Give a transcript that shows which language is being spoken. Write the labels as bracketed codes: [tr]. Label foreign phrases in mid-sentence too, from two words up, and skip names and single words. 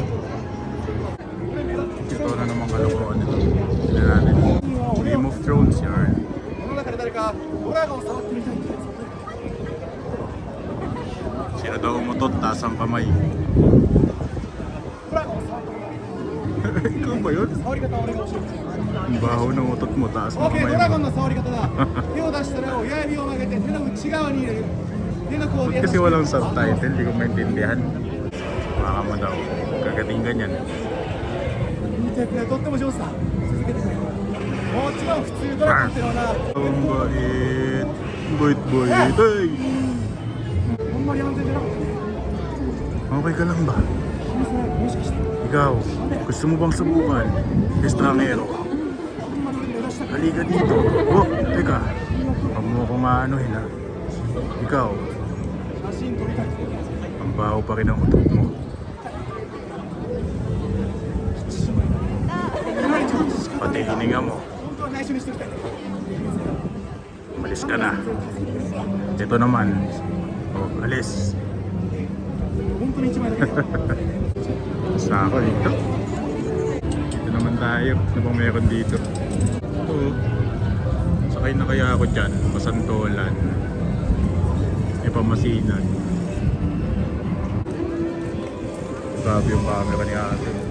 [tl] Ito na naman kalokohan nito. Tignan natin. Game of Thrones yarn. [ja] この中で誰かドラゴンを触ってみたいって。 [tl] Sino daw umutot, taas ang kamay. [ja] ドラゴンを触ってみたい。 [tl] Ikaw ba yun? [ja] 触り方を俺が教えて。 [tl] Ang baho ng utot mo, taas [ja] オッ [tl] ng [ja] ケー、 [tl] kamay [ja] ドラゴン [tl] mo. [ja] の触り方だ。手を出したら親指を曲げて手の内側に入れる。手の甲 [tl] Ba't [ja] で [tl] kasi walang subtitle? Hindi ko maintindihan. Baka mo daw. Kagating ganyan. [ja] 見てくれ、とっても上手だ。続けてくれ。もちろん普通ドラゴンってのはな、 [tl] Ang bait. Bait-bait. Ay! [ja] ほんまに安全じゃなかったね。 [tl] Okay ka lang ba? [ja] 君それもしかして [tl] Ikaw, gusto mo bang subukan? Estrangero. [ja] ほんまに俺に出したか [tl] Halika dito. Oh, teka. Huwag mo akong aanuhin, ha? Ikaw, [ja] 写真撮りたい。 [tl] ang baho pa rin ang utot mo. [ja] 毎日仕方 [tl] Pati [ja] ないから。 [tl] hininga mo. [ja] 本当は内緒にしておきたい。 [tl] Umalis ka na. Ito naman. Oh, alis. [ja] 本当に一枚だけ。 [tl] Basta ako dito. Dito naman tayo. Ano bang meron dito? Ito. Sakay na kaya ako dyan. Pasantolan. Ipamasinan. Grabe yung camera ni ate.